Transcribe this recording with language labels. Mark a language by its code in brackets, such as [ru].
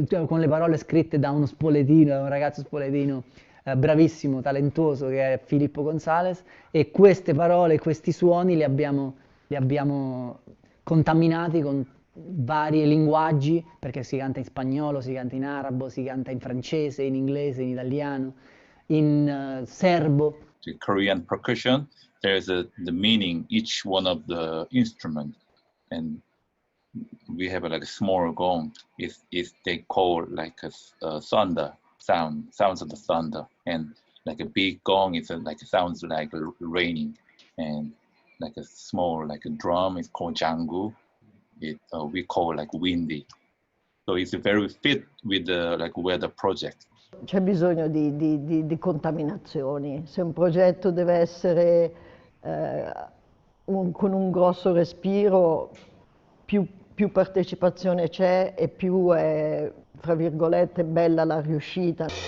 [it] con le parole scritte da uno spoletino, da un ragazzo spoletino bravissimo, talentuoso, che è Filippo Gonzalez, e queste parole, questi suoni li abbiamo contaminati con vari linguaggi, perché si canta in spagnolo, si canta in arabo, si canta in francese, in inglese, in italiano, in serbo. [en] The Korean percussion, there's the meaning, each one of the instruments. And we have like a small gong, is they call like a thunder sounds of the thunder, and like a big gong is like sounds like raining, and like a small like a drum is called jangu. We call like windy. So it's very fit with the like weather project. [it] C'è bisogno di contaminazioni. Se un progetto deve essere con un grosso respiro, più partecipazione c'è e più è, fra virgolette, bella la riuscita.